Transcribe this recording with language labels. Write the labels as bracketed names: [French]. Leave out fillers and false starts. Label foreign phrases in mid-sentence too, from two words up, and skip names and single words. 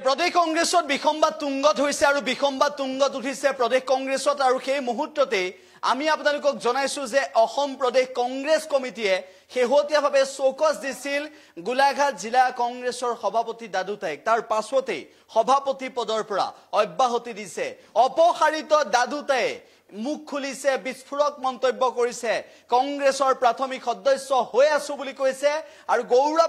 [Assamese] প্ৰদেশ কংগ্ৰেছত বিসম্বাদ তুংগত হৈছে আৰু বিসম্বাদ তুংগত উঠিছে প্ৰদেশ কংগ্ৰেছত আৰু সেই মুহূৰ্ততে আমি আপোনালোকক জনাইছো যে অসম প্ৰদেশ কংগ্ৰেছ কমিটিয়ে শেহতীয়াভাৱে চৌকস দিছিল গোলাঘাট জিলা কংগ্ৰেছৰ সভাপতি দাদুতাইক তাৰ পাছতে সভাপতি পদৰ পৰা অব্যাহতি দিছে অপসাৰিত দাদুতাই মুখ খুলিছে বিস্ফোৰক মন্তব্য কৰিছে কংগ্ৰেছৰ প্ৰাথমিক সদস্য হৈ আছো বুলি কৈছে আৰু গৌৰৱ